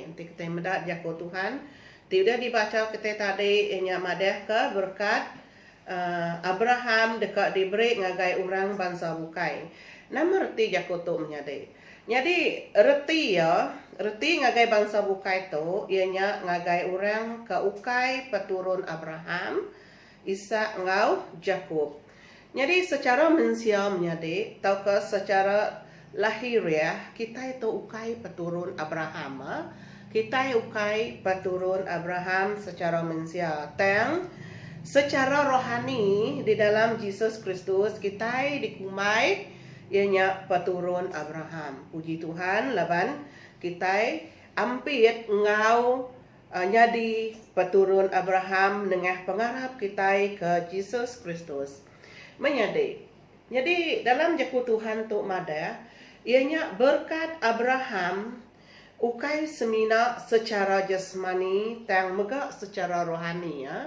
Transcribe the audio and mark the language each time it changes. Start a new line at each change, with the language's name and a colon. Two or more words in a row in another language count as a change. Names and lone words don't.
Iban: Nanti kita mendak jaku Tuhan. Tidak dibaca kita tadi ianya madah ke berkat Abraham dekat diberi ngagai orang bangsa bukai. Nama reti jaku tu menyadai. Jadi reti ngagai bangsa bukai tu ianya ngagai orang ke ukai peturun Abraham, Ishak ngau Jakob. Jadi secara manusia menyadai, atau ke secara lahiriah, kita itu ukai peturun Abraham. Kita ukai peturun Abraham secara manusia. Teng, secara rohani di dalam Yesus Kristus, kita dikumai ianya peturun Abraham. Puji Tuhan, laban kita ampit ngau jadi peturun Abraham dengan pengarap kita ke Yesus Kristus. Menyadai. Jadi dalam jaku Tuhan tu mada, ianya berkat Abraham ukai semina secara jasmani tang megak secara rohani ya.